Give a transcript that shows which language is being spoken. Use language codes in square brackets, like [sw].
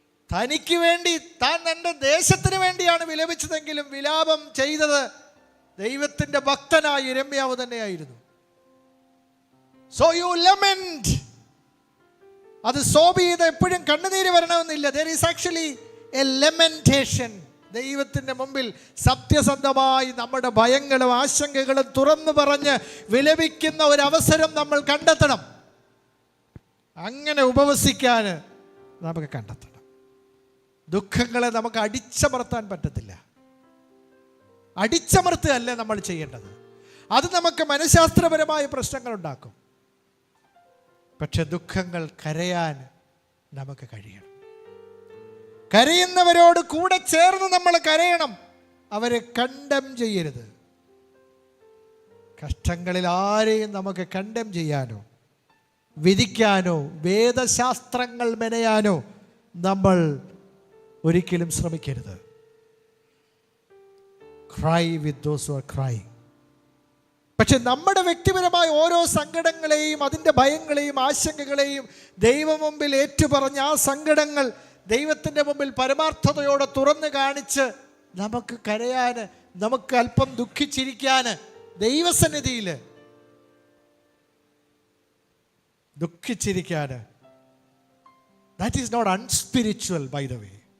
[ml] തനിക്ക് വേണ്ടി, താൻ തൻ്റെ ദേശത്തിന് വേണ്ടിയാണ് വിലപിച്ചതെങ്കിലും വിലാപം ചെയ്തത് ദൈവത്തിൻ്റെ ഭക്തനായ യിരെമ്യാവ് തന്നെയായിരുന്നു. [en] So you lament. [ml] അത് സോബ് ചെയ്ത് എപ്പോഴും കണ്ണുനീര് വരണമെന്നില്ല. [en] There is actually a lamentation. [ml] ദൈവത്തിൻ്റെ മുമ്പിൽ സത്യസന്ധമായി നമ്മുടെ ഭയങ്ങളും ആശങ്കകളും തുറന്നു പറഞ്ഞ് വിലപിക്കുന്ന ഒരവസരം നമ്മൾ കണ്ടെത്തണം. അങ്ങനെ ഉപവസിക്കാൻ നമുക്ക് കണ്ടെത്തണം. ദുഃഖങ്ങളെ നമുക്ക് അടിച്ചമർത്താൻ പറ്റത്തില്ല. അടിച്ചമർത്തുകയല്ല നമ്മൾ ചെയ്യേണ്ടത്. അത് നമുക്ക് മനഃശാസ്ത്രപരമായ പ്രശ്നങ്ങൾ ഉണ്ടാക്കും. പക്ഷെ ദുഃഖങ്ങൾ കരയാൻ നമുക്ക് കഴിയണം. കരയുന്നവരോട് കൂടെ ചേർന്ന് നമ്മൾ കരയണം. അവരെ കണ്ടം ചെയ്യരുത്. കഷ്ടങ്ങളിൽ ആരെയും നമുക്ക് കണ്ടം ചെയ്യാനോ വിധിക്കാനോ വേദശാസ്ത്രങ്ങൾ മെനയാനോ നമ്മൾ ഒരിക്കലും ശ്രമിക്കരുത്. [en] Cry with those who are crying. [ml] പക്ഷെ നമ്മുടെ വ്യക്തിപരമായ ഓരോ സങ്കടങ്ങളെയും അതിൻ്റെ ഭയങ്ങളെയും ആശങ്കകളെയും ദൈവം മുമ്പിൽ ഏറ്റുപറഞ്ഞ് ആ സങ്കടങ്ങൾ ദൈവത്തിൻ്റെ മുമ്പിൽ പരമാർത്ഥതയോടെ തുറന്നു കാണിച്ച് നമുക്ക് കരയാൻ, നമുക്ക് അല്പം ദുഃഖിച്ചിരിക്കാൻ ദൈവസന്നിധിയിൽ ദുഃഖിച്ചിരിക്കാൻ, [en] That is not unspiritual by the way.